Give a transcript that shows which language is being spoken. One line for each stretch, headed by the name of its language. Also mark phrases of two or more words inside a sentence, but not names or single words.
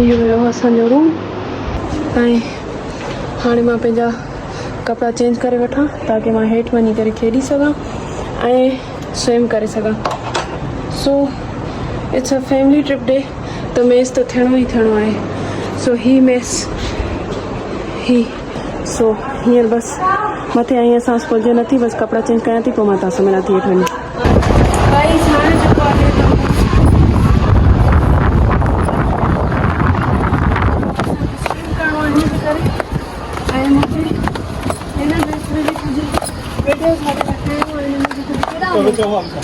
Sindhi: इहो हुयो असांजो रूम। ऐं हाणे मां पंहिंजा कपिड़ा चेंज करे वठां ताकी मां हेठि वञी करे खेॾी सघां ऐं स्विम करे सघां।
English: So it's a family trip day,
Sindhi: त मेस त थियणो ई थियणो आहे। सो ही मेस ही सो हींअर बसि मथे आई आहियां, सांस खुलिजे नथी, बसि कपिड़ा चेंज कयां थी, पोइ मां तव्हां सां मिलां थी हेठि वञी। गाइस, हाणे जेको आहे ऐं मूंखे हिन ड्रेस में बि कुझु वीडियो ठाहे रखिया आहिनि।